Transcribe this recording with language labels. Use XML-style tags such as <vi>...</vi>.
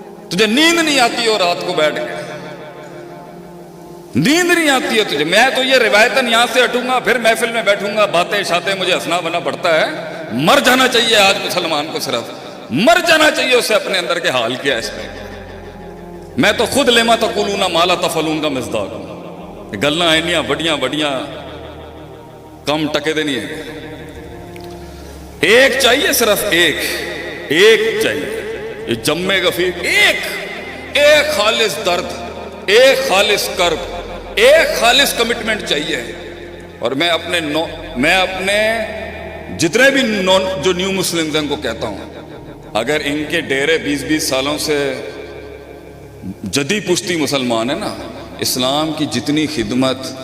<ur>تجھے نیند نہیں آتی ہو رات کو بیٹھ کے، نیند نہیں آتی ہے تجھے. میں تو یہ روایتاً یہاں سے ہٹوں گا، پھر محفل میں بیٹھوں گا، باتیں شاتیں مجھے ہنسنا بنا پڑتا ہے. مر جانا چاہیے آج مسلمان کو، صرف مر جانا چاہیے اسے. اپنے اندر کے حال کیا ہے اس میں. میں تو خود</ur> <ar>لما تقولون ما لا تفعلون</ar> <ur>کا مصداق ہوں.</ur> <pa>گلاں اینیاں بڑیاں کم ٹکے دے نہیں ہے.</pa> <ur>ایک چاہیے، صرف ایک چاہیے. یہ جمع غفیر، ایک خالص درد، ایک خالص کرب، ایک خالص کمٹمنٹ چاہیے. اور میں اپنے جتنے بھی جو نیو مسلمز ہیں ان کو کہتا ہوں، اگر ان کے ڈیرے 20 سالوں سے جدی پشتی مسلمان ہیں نا، اسلام کی جتنی خدمت</ur>